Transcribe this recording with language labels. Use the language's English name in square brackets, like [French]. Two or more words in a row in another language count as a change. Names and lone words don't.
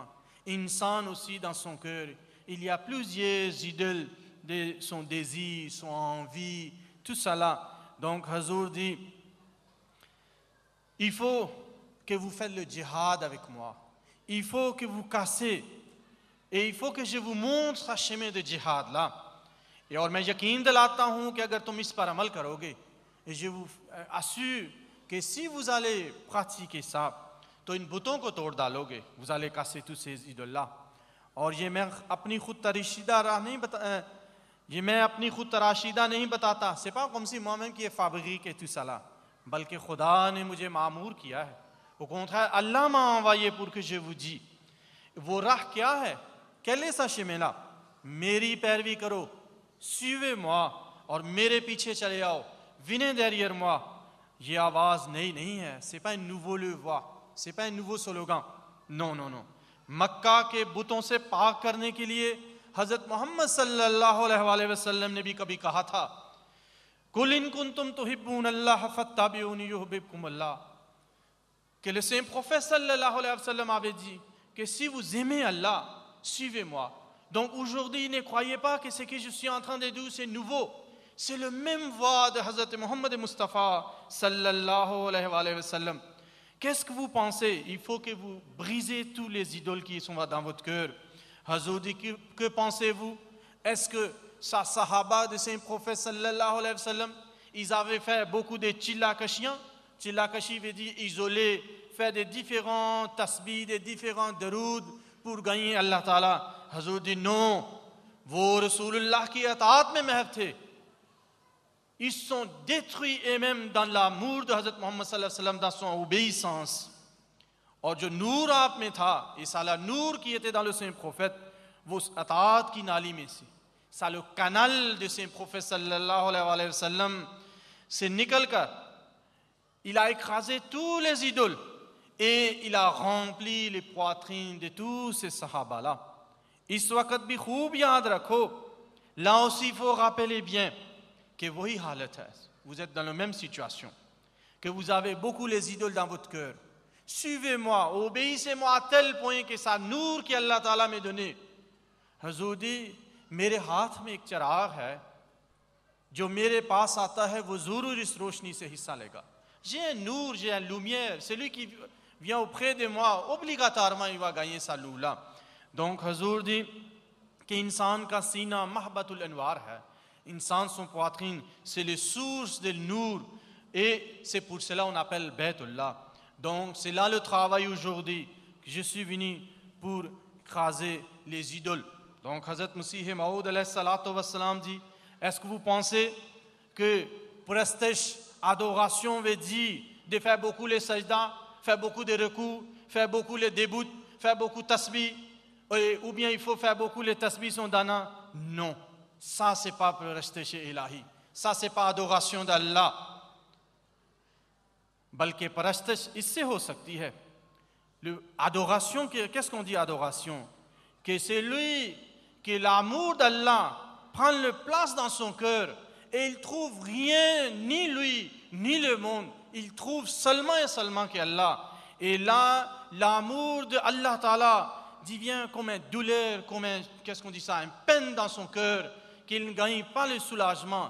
[French] Insan aussi dans son cœur, il y a plusieurs idoles de son désir, son envie, tout ça là. Donc Hazur dit, il faut que vous faites le djihad avec moi. Il faut que vous cassez. Et il faut que je vous montre ce chemin de djihad là. [Urdu] Et اور میں یقین دلاتا ہوں کہ اگر تم اس پر عمل کرو گے, [French] et je vous assure que si vous allez pratiquer ça, [Urdu] تو ان بتوں کو توڑ ڈالو گے, [French] vous allez casser tous ces idoles là. [Urdu] اور یہ میں اپنی خود تراشیدہ راہ نہیں بتا، یہ میں اپنی خود تراشیدہ نہیں بتاتا, [French] c'est pas comme si moi-même qui ai fabriqué tout ça là, [Urdu] بلکہ خدا نے مجھے مامور کیا ہے. [French] Au contraire, Allah m'a envoyé pour que je vous dise, [Urdu] وہ راہ کیا ہے, [French] quel est ce chemin là, [Urdu] میری پیروی کرو, [French] suivez-moi [Urdu] اور میرے پیچھے چلے آؤ, [French] venez derrière moi. [Urdu] یہ آواز نئی نہیں ہے, [French] c'est pas une nouvelle voix, c'est pas un nouveau slogan. Non, non, non. [Urdu] مکہ کے بتوں سے پاک کرنے کے لیے حضرت محمد صلی اللہ علیہ وسلم نے بھی کبھی کہا تھا, [Arabic] قل إن كنتم تحبون الله فاتبعوني يحببكم الله, [French] que le saint prophète [Arabic] صلى الله عليه وسلم [French] avait dit que si vous aimez Allah, suivez-moi. Donc aujourd'hui, ne croyez pas que ce que je suis en train de dire c'est nouveau. C'est le même voix de Hazrat Muhammad Mustafa [Arabic] صلى الله عليه وسلم. [French] Qu'est-ce que vous pensez? Il faut que vous brisez tous les idoles qui sont dans votre cœur. Hazrat dit, que pensez-vous? Est-ce que sa sahaba de saint prophète [Arabic] صلى الله عليه وسلم, [French] ils avaient fait beaucoup de chillakashiyan? Chillakashi veut dire isoler, faire des différents tasbih, des différents daroud pour gagner Allah Ta'ala. Hazrat dit non, [Urdu] وہ رسول اللہ کی اطاعت میں محو تھے. [French] Ils sont détruits eux-mêmes dans l'amour de Hazrat Muhammad [Arabic] صلى الله عليه وسلم, [French] dans son obéissance. [Urdu] اور جو نور آپ میں تھا, [French] et ça la नूर qui était dans le saint prophète, [Urdu] وہ اطاعت کی نالی میں سے, [French] ça le canal de saint prophète [Arabic] صلى الله عليه وسلم [Urdu] سے نکل کر, [French] il a écrasé tous les idoles et il a rempli les poitrines de tous ces sahaba là. [Urdu] اس وقت بھی خوب یاد رکھو, [French] là aussi il faut rappeler bien que [Urdu] وہی حالت ہے, [French] vous êtes dans la même situation, que vous avez beaucoup les idoles dans votre cœur. Suivez-moi, obéissez-moi à tel point que ça [Urdu] نور کہ اللہ تعالیٰ میں [French] donné. [Urdu] حضور جی، میرے ہاتھ میں ایک چراغ ہے، جو میرے پاس آتا ہے وہ ضرور اس روشنی سے حصہ لے گا. [French] J'ai un nour, j'ai une lumière, celui qui vient auprès de moi, obligatoirement il va gagner sa loue là. Donc Hazur dit qu' [Urdu] انسان کا سینہ مہبط الانوار ہے, [French] insan son poitrine c'est les sources de nour, et c'est pour cela on appelle Baytullah. Donc c'est là le travail aujourd'hui, que je suis venu pour écraser les idoles. Donc Hazrat Masih Maud alayhi salatu wassalam dit, est-ce que vous pensez que prestige, adoration veut dire de faire beaucoup les sajdas, faire beaucoup de recours, faire beaucoup les débuts, faire beaucoup de tasbih, ou bien il faut faire beaucoup les tasbih son dana? Non, ça c'est pas prestige ilahi, ça c'est pas adoration d'Allah. [Urdu] بلکہ پرستش اس سے ہو سکتی ہے [French] adoration, qu'est-ce qu'on dit adoration? Que c'est lui, que l'amour d'Allah prend la place dans son cœur et il trouve rien, ni lui, ni le monde. Il trouve seulement et seulement qu'Allah. Et là, l'amour d'Allah Ta'ala devient comme une douleur, comme un, qu'est-ce qu'on dit ça, une peine dans son cœur, qu'il ne gagne pas le soulagement.